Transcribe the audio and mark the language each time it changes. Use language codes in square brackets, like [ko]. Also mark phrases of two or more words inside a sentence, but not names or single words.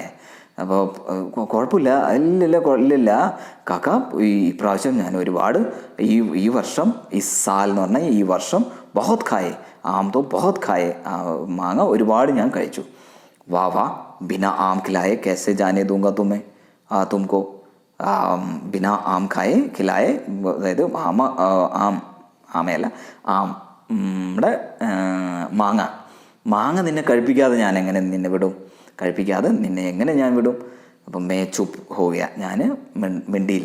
[ml] അപ്പോൾ കുഴപ്പമില്ല, ഇല്ലില്ല കാക്ക, ഈ പ്രാവശ്യം ഞാൻ ഒരുപാട്, ഈ വർഷം, ഈ സാൽ എന്ന് പറഞ്ഞാൽ ഈ വർഷം, [hi] बहुत खाए, आम तो बहुत खाए, [ml] മാങ്ങ ഒരുപാട് ഞാൻ കഴിച്ചു. [hi] वा बिना आम खिलाए कैसे जाने दूंगा तुमको, बिना आम खाए खिलाए, [ml] അതായത് ആമയല്ല, നമ്മുടെ മാങ്ങ നിന്നെ കഴിപ്പിക്കാതെ ഞാൻ എങ്ങനെ നിന്നെ വിടും? കഴിപ്പിക്കാതെ നിന്നെ എങ്ങനെ ഞാൻ വിടും? അപ്പം [hi] मैं चुप हो गया, [ml] ഞാൻ മിണ്ടിയില്ല.